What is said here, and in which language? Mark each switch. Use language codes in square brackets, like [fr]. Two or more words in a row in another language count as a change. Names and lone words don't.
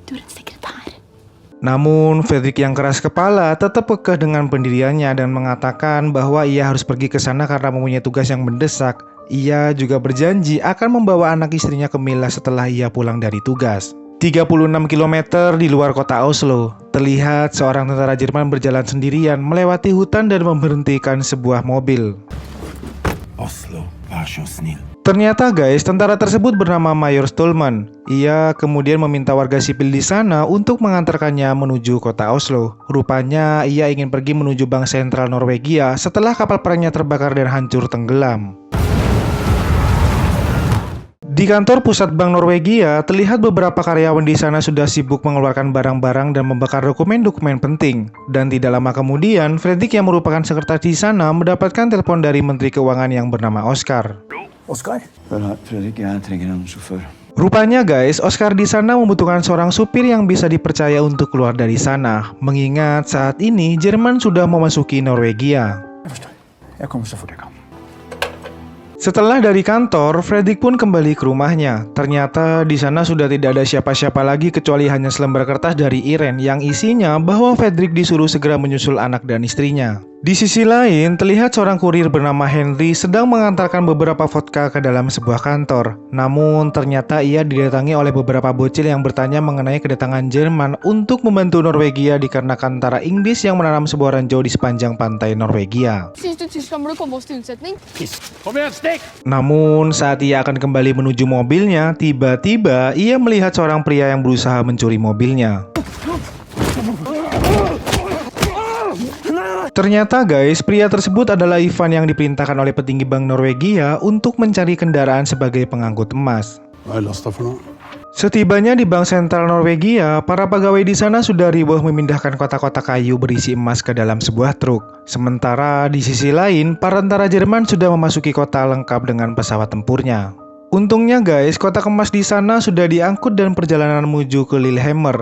[id] Namun Fredrik yang keras kepala tetap kekeh dengan pendiriannya dan mengatakan bahwa ia harus pergi ke sana karena mempunyai tugas yang mendesak. Ia juga berjanji akan membawa anak istrinya ke Mila setelah ia pulang dari tugas. 36 km di luar kota Oslo, terlihat seorang tentara Jerman berjalan sendirian melewati hutan dan memberhentikan sebuah mobil. [no] Oslo, vær så snill. [id] Ternyata guys, tentara tersebut bernama Mayor Stolman. Ia kemudian meminta warga sipil di sana untuk mengantarkannya menuju kota Oslo. Rupanya ia ingin pergi menuju Bank Sentral Norwegia setelah kapal perangnya terbakar dan hancur tenggelam. Di kantor pusat Bank Norwegia, terlihat beberapa karyawan di sana sudah sibuk mengeluarkan barang-barang dan membakar dokumen-dokumen penting. Dan tidak lama kemudian, Fredrik yang merupakan sekretaris di sana mendapatkan telepon dari Menteri Keuangan yang bernama Oscar. Oscar? [no] Fredrik, jeg trenger en sjåfør. [id] Rupanya guys, Oscar di sana membutuhkan seorang supir yang bisa dipercaya untuk keluar dari sana. Mengingat saat ini Jerman sudah memasuki Norwegia. [no] Jeg forstår. Jeg kommer så fort jeg kan. [id] Setelah dari kantor, Fredrik pun kembali ke rumahnya. Ternyata di sana sudah tidak ada siapa-siapa lagi kecuali hanya selembar kertas dari Irene yang isinya bahwa Fredrik disuruh segera menyusul anak dan istrinya. Di sisi lain, terlihat seorang kurir bernama Henry sedang mengantarkan beberapa vodka ke dalam sebuah kantor. Namun, ternyata ia didatangi oleh beberapa bocil yang bertanya mengenai kedatangan Jerman untuk membantu Norwegia dikarenakan tentara Inggris yang menanam sebuah ranjau di sepanjang pantai Norwegia. [no] Syns du Tyskland burde komme oss til unnsetning? Kom igjen, stikk! [id] Namun, saat ia akan kembali menuju mobilnya, tiba-tiba ia melihat seorang pria yang berusaha mencuri mobilnya. Ternyata guys, pria tersebut adalah Ivan yang diperintahkan oleh petinggi Bank Norwegia untuk mencari kendaraan sebagai pengangkut emas. [no] Hva er lasta for noe? [id] Setibanya di Bank Sentral Norwegia, para pegawai di sana sudah ribuh memindahkan kotak-kotak kayu berisi emas ke dalam sebuah truk. Sementara di sisi lain, para tentara Jerman sudah memasuki kota lengkap dengan pesawat tempurnya. Untungnya guys, kotak emas di sana sudah diangkut dan perjalanan menuju ke Lillehammer.